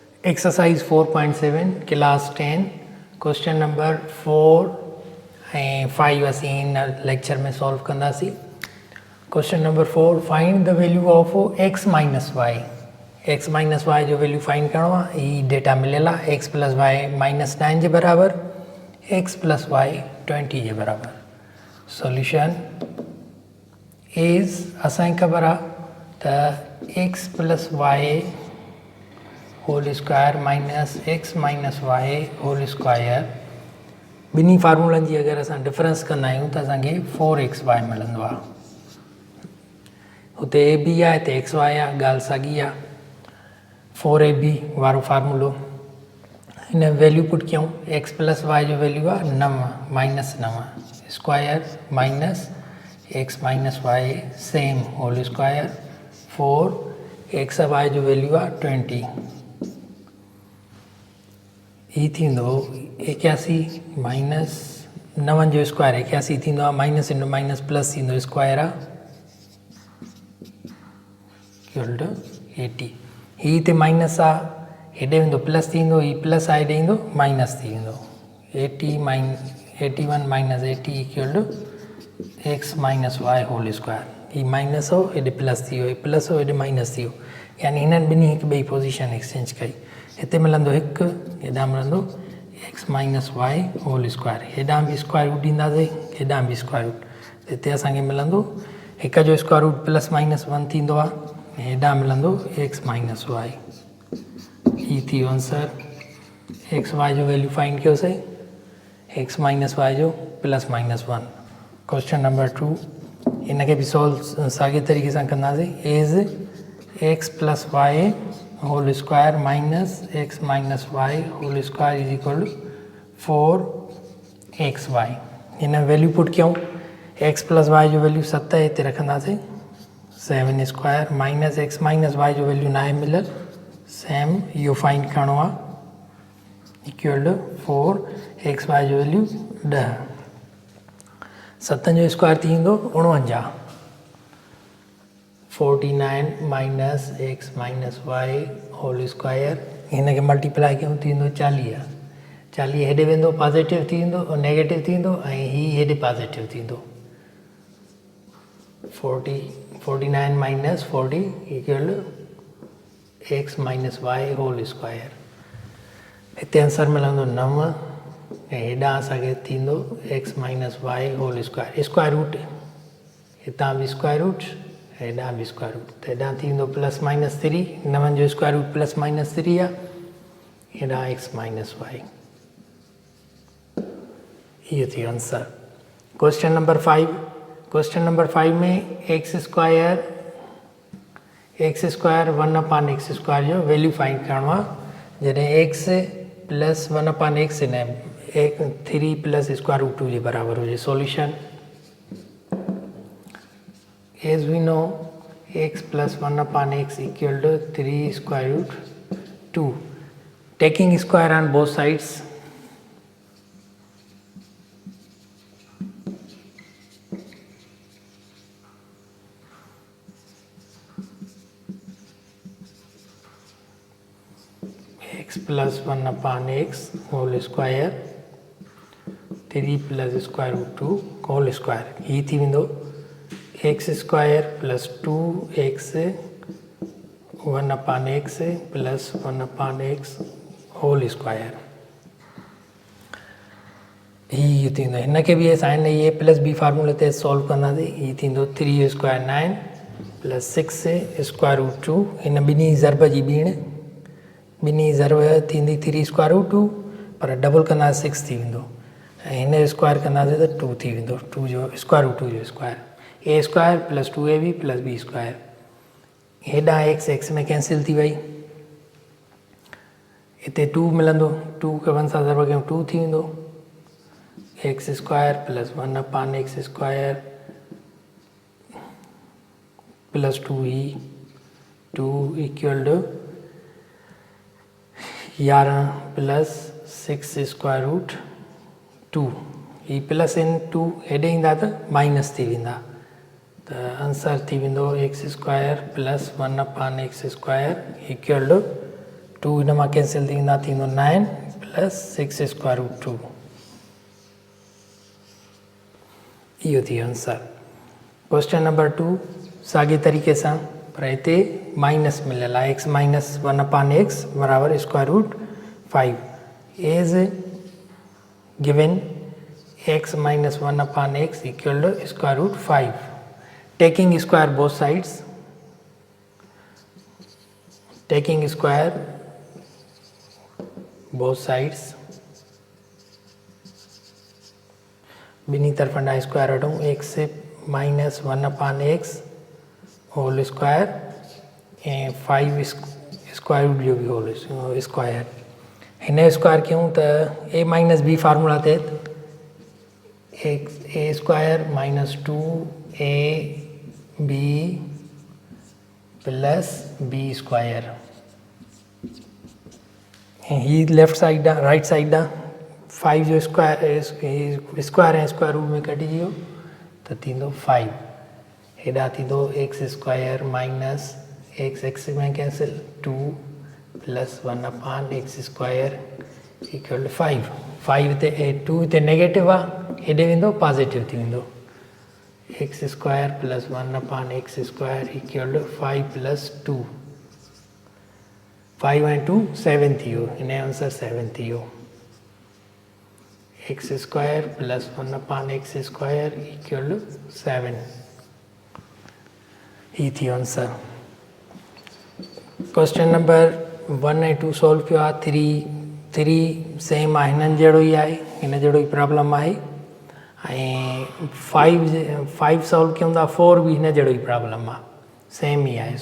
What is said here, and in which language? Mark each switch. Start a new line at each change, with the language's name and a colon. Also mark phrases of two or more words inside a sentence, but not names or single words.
English: Exercise 4.7 class 10 question number 4 and 5
Sindhi: असीं इन लेक्चर में सॉल्व कंदासीं.
English: Question number 4 find the value of x minus y. x minus y
Sindhi: जो
English: value find
Sindhi: करणो आहे ई डेटा मिलियल आहे
English: x plus y minus 9
Sindhi: जे बराबर
English: x plus y 20
Sindhi: जे बराबर.
English: solution is
Sindhi: असांखे ख़बर आहे त
English: x plus y whole square minus x minus y whole square
Sindhi: ॿिन्ही फार्मूलनि जी अगरि असां डिफरेंस कंदा आहियूं त असांखे 4xy मिलंदो आहे. हुते
English: a b
Sindhi: आहे हिते
English: x y
Sindhi: आहे, ॻाल्हि साॻी आहे. 4ab वारो फार्मूलो हिन
English: value put
Sindhi: कयूं.
English: x plus y
Sindhi: जो वैल्यू आहे
English: 9 minus 9 square minus x minus y same whole square 4 x y
Sindhi: जो वैल्यू आहे
English: 20.
Sindhi: ही थींदो 81 माइनस 9 जो स्क्वायर 81 थींदो आहे.
English: minus into minus plus
Sindhi: थींदो स्क्वायर आहे
English: equal to 80.
Sindhi: ही हिते माइनस आहे हेॾे वेंदो प्लस थींदो, ही प्लस आहे हेॾे ईंदो माइनस थी वेंदो.
English: 81 minus 80 equal to x minus y whole square.
Sindhi: ही माइनस हो हेॾे प्लस थी वियो, ही प्लस हो हेॾे माइनस थी वियो. यानी हिननि ॿिन्ही हिकु ॿई
English: position exchange
Sindhi: कई. हिते मिलंदो 1, हेॾां मिलंदो
English: x minus y whole square.
Sindhi: हेॾां बि
English: square root
Sindhi: ॾींदासीं, हेॾां बि
English: square root.
Sindhi: हिते असांखे मिलंदो हिक जो
English: square root plus minus 1
Sindhi: थींदो आहे. हेॾां मिलंदो
English: x minus y.
Sindhi: ही थी वियो आंसर.
English: x y
Sindhi: जो वैल्यू
English: find
Sindhi: कयोसीं
English: x minus y जो plus minus 1. question number 2
Sindhi: हिनखे बि सॉल्व साॻे तरीक़े सां कंदासीं.
English: as x plus y whole square minus x minus y whole square is equal to 4xy.
Sindhi: हिन
English: value put
Sindhi: कयूं.
English: x plus y
Sindhi: जो वैल्यू 7 हिते रखंदासीं 7
English: square minus x minus y
Sindhi: जो वैल्यू न आहे मिलियल
English: same
Sindhi: इहो
English: find
Sindhi: करिणो आहे
English: equal to 4xy
Sindhi: जो वैल्यू 10. 7 जो स्क्वायर थी वेंदो 49.
English: 49 minus x minus y whole square
Sindhi: हिन खे
English: multiply
Sindhi: कयूं थींदो 40. 40 हेॾे वेंदो पॉज़िटिव थी वेंदो नेगेटिव थी वेंदो ऐं ही हेॾे पॉज़िटिव थींदो.
English: 49 minus 40 equal to x minus y whole square.
Sindhi: हिते आंसर मिलंदो 9 ऐं हेॾां असांखे थींदो
English: x minus y whole square. square root
Sindhi: हितां बि
English: square root
Sindhi: हेॾां बि
English: square root
Sindhi: त हेॾां थींदो
English: plus minus 3. 9 जो square root plus minus 3 आहे.
Sindhi: हेॾां
English: x minus y.
Sindhi: इहो थी वियो आंसर.
English: question number 5. question number 5 में x square 1 upon x square जो value find करिणो आहे.
Sindhi: जॾहिं
English: x plus 1 upon x न 3 plus square root 2
Sindhi: जे बराबर हुजे.
English: सॉल्यूशन as we know x plus 1 upon x equal to 3 square root 2. Taking square on both sides x plus 1 upon x whole square 3 plus square root 2 whole square.
Sindhi: ही थी वेंदो
English: x square plus 2x 1 upon x plus 1 upon x whole square.
Sindhi: ही थींदो हिनखे बि असां हिन
English: a plus b
Sindhi: फार्मूले ते सॉल्व कंदासीं. ही थींदो
English: 3 square 9 plus 6 square root 2.
Sindhi: हिन ॿिन्ही ज़रब जी ॿीण ॿिन्ही ज़रब थींदी
English: 3 square root 2
Sindhi: पर डबल कंदासीं 6 थी वेंदो ऐं हिन जो स्क्वायर कंदासीं त 2 थी वेंदो.
English: 2 जो square root 2 जो square a square plus 2ab plus b square. हेॾां x में cancel
Sindhi: थी वई. हिते 2 मिलंदो 2 खे 1 सां ज़रब कयूं 2 थी वेंदो
English: x square plus 1 upon x square plus 2 ही 2 equal to 11 plus 6 square root 2. ही plus
Sindhi: इन 2 हेॾे ईंदा त
English: minus
Sindhi: थी वेंदा त
English: answer
Sindhi: थी वेंदो
English: x square plus 1 upon x square equal to 2
Sindhi: इन मां
English: cancel
Sindhi: थींदा, थींदो
English: 9 plus 6 square root 2.
Sindhi: इहो थी वियो आंसर।
English: question number 2
Sindhi: साॻे तरीक़े सां, पर हिते माइनस मिलियल आहे,
English: x minus 1 upon x बराबर square root 5 as given x minus 1 upon x equal to square root 5. Taking square both sides, taking square both sides,
Sindhi: बिनी तरफ स्क्वायर हटूँ,
English: x minus 1 upon x whole square
Sindhi: ऐं 5
English: square root
Sindhi: जो भी
English: whole square.
Sindhi: हिन स्क्वायर कयूं त
English: a minus b formula
Sindhi: तहत
English: a square minus 2ab plus b square,
Sindhi: ही
English: left side
Sindhi: आहे,
English: right side
Sindhi: आहे, 5 जो स्क्वायर ऐं
English: square root
Sindhi: में कटिजी वियो त थींदो 5।
English: हेॾा थींदो x square minus x में cancel 2 plus 1 upon x square equal to 5।
Sindhi: 5 हिते 2 हिते नेगेटिव आहे, हेॾे वेंदो पॉजिटिव थी वेंदो,
English: x square plus 1 upon x square equal to 5 plus 2,
Sindhi: 5 ऐं 2 7 थी वियो,
English: हिन जो आंसर 7 थी वियो। x square plus 1 upon x square equal to 7,
Sindhi: ही थी वियो
English: answer. question number 1
Sindhi: ऐं 2 सॉल्व कयो आहे। 3 सेम आहे, हिननि जहिड़ो ई आहे, हिन जहिड़ो ई प्रॉब्लम आहे, ऐं 5 सॉल्व कयूं था, 4 भी हिन जहिड़ो ई प्रॉब्लम आहे, सेम ई आहे।